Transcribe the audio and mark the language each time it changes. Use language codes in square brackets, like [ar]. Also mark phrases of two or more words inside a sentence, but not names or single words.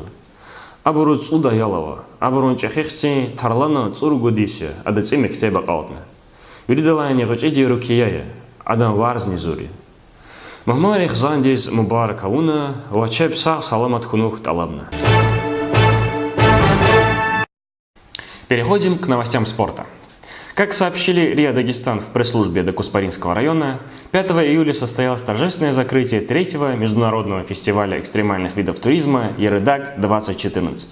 [lez] Абаро цуда ялава, абаро чахихцин тарлана цургу дисе, ада цимек теба қалтна. Юридалайни ғучиди рукияя, адан варзни зури. Махмари хзандиз мубарак ауна, вачеб сах саламат хунух талабна. [ru] Переходим к новостям спорта. Как сообщили РИА Дагестан в пресс-службе Докуспаринского района, 5 июля состоялось торжественное закрытие 3-го международного фестиваля экстремальных видов туризма «Ерыдак-2014».